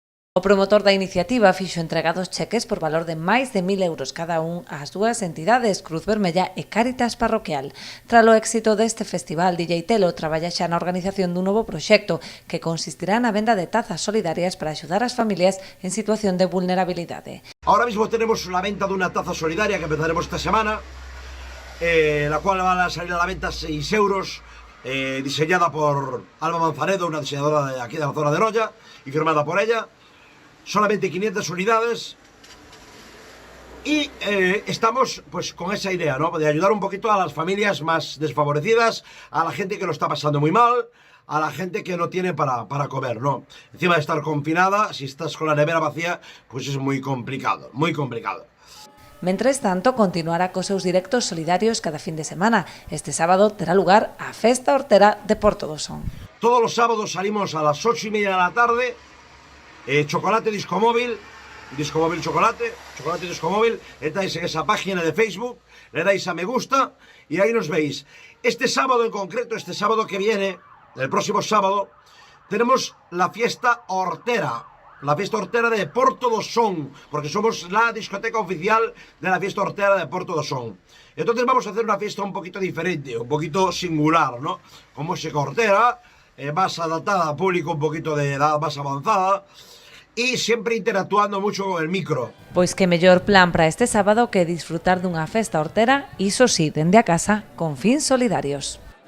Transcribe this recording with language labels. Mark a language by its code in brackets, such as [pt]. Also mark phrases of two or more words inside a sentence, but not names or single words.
[gl] O promotor da iniciativa fixo entrega dos cheques por valor de máis de 1.000 euros cada un ás dúas entidades, Cruz Vermella e Cáritas Parroquial. Tralo éxito deste festival, DJ Telo traballa xa na organización dun novo proxecto que consistirá na venda de tazas solidarias para axudar as familias en situación de vulnerabilidade. [es] Ahora mismo tenemos la venta de una taza solidaria que empezaremos esta semana, la cual va a salir a la venta 6 euros, diseñada por Alba Manzanedo, una diseñadora de aquí de la zona de Noia, y firmada por ella. Solamente 500 unidades y estamos pues con esa idea, ¿no? De ayudar un poquito a las familias más desfavorecidas, a la gente que lo está pasando muy mal, a la gente que no tiene para comer, ¿no? Encima de estar confinada, si estás con la nevera vacía, pues es muy complicado, muy complicado. [gl] Mentres tanto, continuará cos seus directos solidarios cada fin de semana. Este sábado terá lugar a Festa Hortera de Porto do Son. [es] Todos los sábados salimos a las 8:30 de la tarde. Chocolate Disco Móvil Chocolate Disco Móvil, entráis en esa página de Facebook, le dais a me gusta y ahí nos veis. Este sábado en concreto, este sábado que viene, el próximo sábado, tenemos la fiesta hortera de Porto do Son, porque somos la discoteca oficial de la fiesta hortera de Porto do Son. Entonces vamos a hacer una fiesta un poquito diferente, un poquito singular, ¿no? Como música hortera, más adaptada a público un poquito de edad más avanzada y siempre interactuando mucho con el micro. [gl] Pois que mellor plan para este sábado que disfrutar dunha festa hortera, iso sí, dende a casa, con fins solidarios.